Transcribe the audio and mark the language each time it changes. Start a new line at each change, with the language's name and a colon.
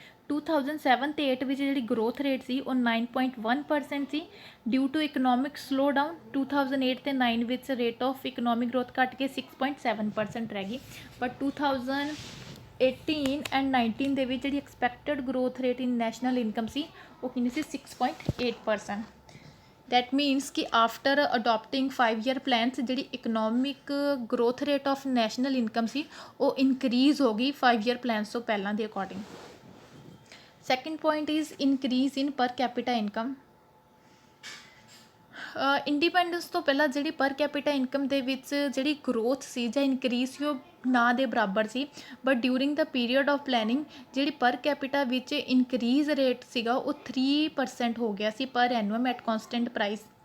Punjabi: 2007 ਤੇ 8 ਵਿੱਚ ਜਿਹੜੀ ਗਰੋਥ ਰੇਟ ਸੀ ਉਹ 9.1% ਸੀ
English: Due to economic slowdown.
Punjabi: 2008 ਤੇ 9 ਵਿੱਚ ਰੇਟ ਆਫ ਇਕਨੋਮਿਕ ਗਰੋਥ ਘੱਟ ਕੇ 6.7% ਰਹਿ ਗਈ। ਬਟ 2018 ਐਂਡ 19 ਦੇ ਵਿੱਚ ਜਿਹੜੀ ਐਕਸਪੈਕਟਡ ਗਰੋਥ ਰੇਟ ਇਨ ਨੈਸ਼ਨਲ ਇਨਕਮ ਸੀ ਉਹ ਕਿੰਨੀ ਸੀ 6.8%।
English: that means
Hindi: कि
English: after adopting 5 year plans
Punjabi: ਜਿਹੜੀ
English: economic growth rate of national income
Punjabi: ਸੀ ਉਹ
English: increase
Punjabi: ਹੋ ਗਈ
English: 5 year plans
Punjabi: ਤੋਂ ਪਹਿਲਾਂ ਦੇ
English: according। second point is increase in per capita income।
Punjabi: Independence ਤੋਂ ਪਹਿਲਾਂ ਜਿਹੜੀ ਪਰ ਕੈਪੀਟਾ ਇਨਕਮ ਦੇ ਵਿੱਚ ਜਿਹੜੀ ਗਰੋਥ ਸੀ ਜਾਂ ਇਨਕਰੀਜ਼ ਸੀ ਉਹ ਨਾ ਦੇ ਬਰਾਬਰ ਸੀ। But
English: during the period of planning
Punjabi: ਜਿਹੜੀ ਪਰ ਕੈਪੀਟਾ ਵਿੱਚ ਇਨਕਰੀਜ਼ ਰੇਟ ਸੀਗਾ ਉਹ 3% ਹੋ ਗਿਆ ਸੀ
English: Per annum at constant price.